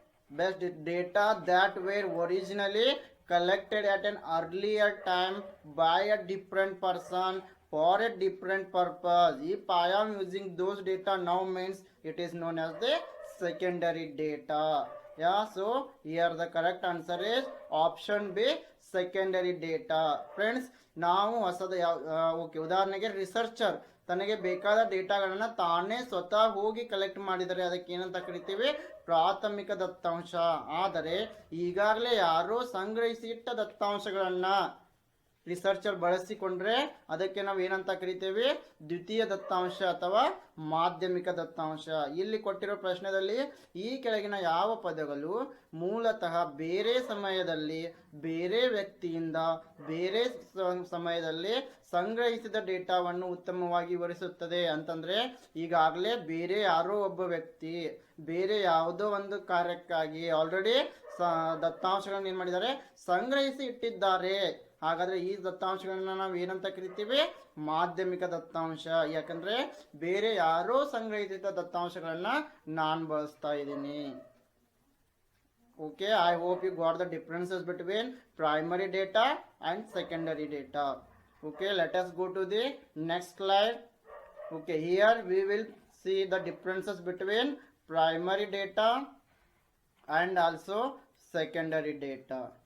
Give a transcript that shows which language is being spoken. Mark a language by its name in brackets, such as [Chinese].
[English] Best data that were originally collected at an earlier time by a different person for a different purpose. If I am using those data now, means it is known as the secondary data. Yeah, so here the correct answer is option B, secondary data. [Kannada] Friends, ನಾವು ಹೊಸದ okay ಉದಾಹರಣೆಗೆ researcher ತನಗೆ ಬೇಕಾದ ಡೇಟಾಗಳನ್ನ ತಾನೇ ಸ್ವತಃ ಹೋಗಿ collect ಮಾಡಿದರೆ ಅದಕ್ಕೆ ಏನಂತ ಕರಿತೀವಿ, ಪ್ರಾಥಮಿಕ ದತ್ತಾಂಶ. ಆದರೆ ಈಗಾಗಲೇ ಯಾರೋ ಸಂಗ್ರಹಿಸಿ ಇಟ್ಟ ದತ್ತಾಂಶಗಳನ್ನ ರಿಸರ್ಚರ್ ಬಳಸಿಕೊಂಡ್ರೆ ಅದಕ್ಕೆ ನಾವು ಏನಂತ ಕರಿತೇವೆ, ದ್ವಿತೀಯ ದತ್ತಾಂಶ ಅಥವಾ ಮಾಧ್ಯಮಿಕ ದತ್ತಾಂಶ. ಇಲ್ಲಿ ಕೊಟ್ಟಿರೋ ಪ್ರಶ್ನೆಯಲ್ಲಿ ಈ ಕೆಳಗಿನ ಯಾವ ಪದಗಳು ಮೂಲತಃ ಬೇರೆ ಸಮಯದಲ್ಲಿ ಬೇರೆ ವ್ಯಕ್ತಿಯಿಂದ ಬೇರೆ ಸಮಯದಲ್ಲಿ ಸಂಗ್ರಹಿಸಿದ ಡೇಟಾವನ್ನು ಉತ್ತಮವಾಗಿ ವಿವರಿಸುತ್ತದೆ ಅಂತಂದ್ರೆ, ಈಗಾಗಲೇ ಬೇರೆ ಯಾರೋ ಒಬ್ಬ ವ್ಯಕ್ತಿ ಬೇರೆ ಯಾವುದೋ ಒಂದು ಕಾರ್ಯಕ್ಕಾಗಿ ಆಲ್ರೆಡಿ ದತ್ತಾಂಶಗಳನ್ನು ಏನ್ ಮಾಡಿದ್ದಾರೆ, ಸಂಗ್ರಹಿಸಿ ಇಟ್ಟಿದ್ದಾರೆ. ಹಾಗಾದ್ರೆ ಈ ದತ್ತಾಂಶಗಳನ್ನ ನಾವು ಏನಂತ ಕರಿತೀವಿ, ಮಾಧ್ಯಮಿಕ ದತ್ತಾಂಶ. ಯಾಕಂದ್ರೆ ಬೇರೆ ಯಾರೋ ಸಂಗ್ರಹಿಸಿದ ದತ್ತಾಂಶಗಳನ್ನ ನಾನು ಬಳಸ್ತಾ ಇದ್ದೀನಿ. [English] Okay, I hope you got the differences between primary data and secondary data. Okay, let us go to the next slide. Okay, here we will see the differences between primary data and also secondary data.